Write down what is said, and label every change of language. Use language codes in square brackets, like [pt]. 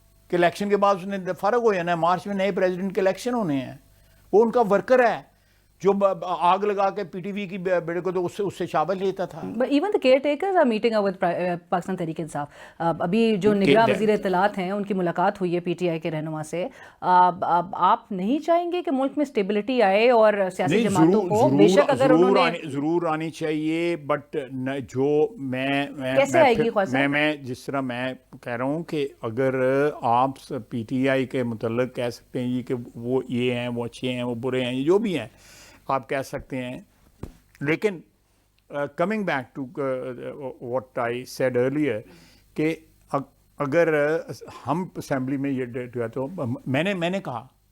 [ur] کہ الیکشن کے بعد اس نے فرق ہو جانا ہے, مارچ میں نئے پریزیڈنٹ کے الیکشن ہونے ہیں. وہ ان کا ورکر ہے جو آگ لگا کے پی ٹی وی کی بیڑے کو تو اس سے شابل لیتا تھا. [en] Even the caretakers are meeting up with Pakistan Tehreek Insaf. [ur] ابھی جو نگراں وزیر اطلاعات ہیں ان کی ملاقات ہوئی ہے پی ٹی آئی کے رہنما سے. آپ نہیں چاہیں گے کہ ملک میں اسٹیبلٹی آئے اور سیاسی جماعتوں کو بے شک اگر انہوں نے ضرور آنی چاہیے, بٹ جو کیسے آئے گی خواجہ صاحب؟ میں جس طرح میں کہہ رہا ہوں کہ اگر آپ پی ٹی آئی کے متعلق کہہ سکتے ہیں کہ وہ یہ ہیں, وہ اچھے ہیں, وہ برے ہیں, یہ جو بھی ہیں آپ کہہ سکتے ہیں, لیکن [en] coming back to what I said earlier [ur] کہ اگر ہم اسمبلی میں یہ تو میں نے کہا